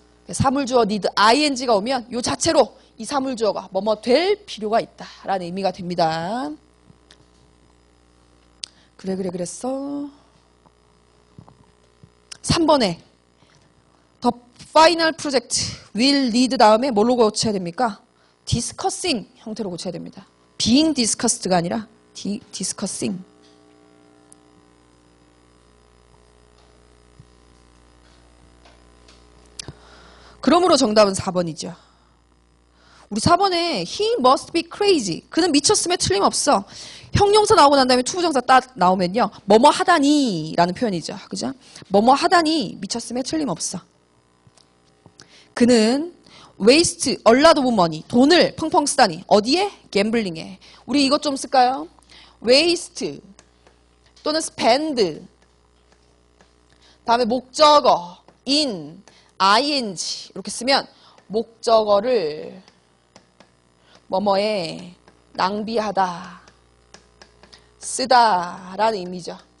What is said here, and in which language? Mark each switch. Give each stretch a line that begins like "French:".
Korean: 사물주어 need ing가 오면 요 자체로 이 사물주어가 뭐뭐 될 필요가 있다라는 의미가 됩니다. 그랬어. 3번에 The final project will lead 다음에 뭘로 고쳐야 됩니까? discussing 형태로 고쳐야 됩니다. being discussed가 아니라 discussing. 그러므로 정답은 4번이죠.
English: 우리 4번에 he must be crazy.
Korean: 그는 미쳤음에 틀림없어. 형용사 나오고 난 다음에 투부정사 딱 나오면요. 뭐뭐 하다니 라는 표현이죠. 그죠? 뭐뭐 하다니 미쳤음에 틀림없어.
English: 그는 waste a lot of money.
Korean: 돈을 펑펑 쓰다니. 어디에? 갬블링에. 우리 이것 좀 쓸까요?
English: waste 또는 spend.
Korean: 다음에 목적어 in, ing 이렇게 쓰면 목적어를 뭐뭐에 낭비하다, 쓰다라는 의미죠.